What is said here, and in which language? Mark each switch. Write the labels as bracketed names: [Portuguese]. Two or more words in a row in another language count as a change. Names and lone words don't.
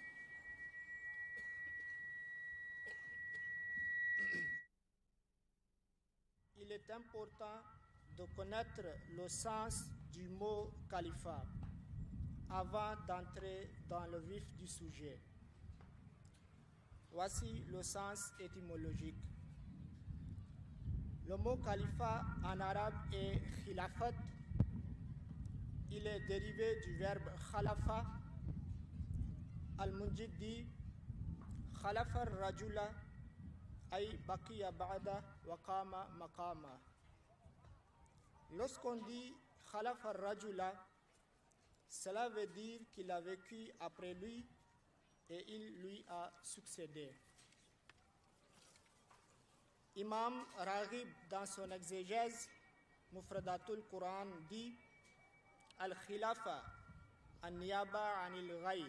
[French] Il est important de connaître le sens du mot califat avant d'entrer dans le vif du sujet. Voici le sens étymologique. Le mot califat en arabe est khilafat. Il est dérivé du verbe khalafa. [Arabic] Al-Munjid dit خلف رجلا أي بقي بعد وقام مقام. [French] Lorsqu'on dit [Arabic] خلف رجلا, [French] cela veut dire qu'il a vécu après lui et il lui a succédé. Imam Raghib, dans son exégèse, Mufradatul Quran, dit [Arabic] الخلافة، النيابة عن الغير.